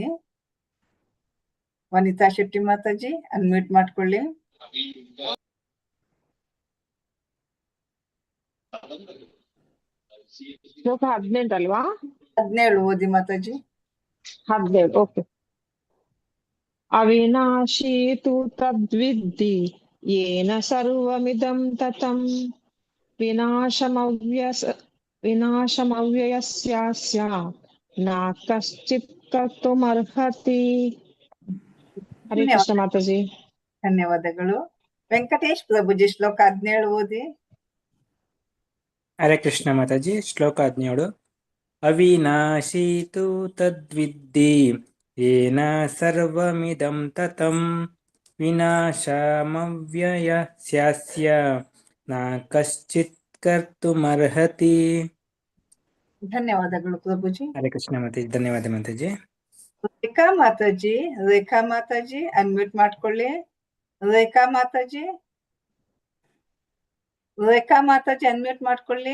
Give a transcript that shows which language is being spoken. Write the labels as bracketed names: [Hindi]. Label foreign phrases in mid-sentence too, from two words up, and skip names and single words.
[Kannada] ವನಿತಾ ಶೆಟ್ಟಿ ಮಾತಾಜಿ ಅನ್ಮ್ಯೂಟ್ ಮಾಡ್ಕೊಳ್ಳಿ. ಶ್ಲೋಕ 18 ಅಲ್ವಾ? 17 ಓದಿ ಮಾತಾಜಿ. 17 ಓಕೆ. [Sanskrit] ಅವಿನಾಶಿ ತು ತದ್ವಿದ್ಧಿ ಯೇನ ಸರ್ವಮಿದಂ ತತಂ ವಿನಾಶಮವ್ಯಯಸ್ಯಾಸ್ಯ ನ ಕಶ್ಚಿತ್ ಕರ್ತುಮರ್ಹತಿ. [Kannada] ಹರೇ ಕೃಷ್ಣ ಮಾತಾಜಿ. ಧನ್ಯವಾದಗಳು. ವೆಂಕಟೇಶ್ ಪ್ರಭುಜಿ ಶ್ಲೋಕ 17 ಓದಿ. ಹರೇ ಕೃಷ್ಣ ಮಾತಾಜಿ. ಶ್ಲೋಕ 17. [Sanskrit] ಅವಿನಾಶಿ ತು ತದ್ವಿದ್ಧಿ ಯೇನ ಸರ್ವಮಿದಂ ತತಂ ವಿನಾಶಮವ್ಯಯಸ್ಯಾಸ್ಯ ನ ಕಶ್ಚಿತ್ ಕರ್ತುಮರ್ಹತಿ. [Kannada] ಧನ್ಯವಾದಗಳು ಪ್ರಭುಜಿ. ಹರೇ ಕೃಷ್ಣ ಮಾತಾಜಿ. ಧನ್ಯವಾದ ಮಾತಾಜಿ. ರೇಖಾ ಮಾತಾಜಿ. ರೇಖಾ ಮಾತಾಜಿ ಅನ್ಮ್ಯೂಟ್ ಮಾಡ್ಕೊಳ್ಳಿ. ರೇಖಾ ಮಾತಾಜಿ. ರೇಖಾ ಮಾತಾಜಿ ಅನ್ಮ್ಯೂಟ್ ಮಾಡ್ಕೊಳ್ಳಿ.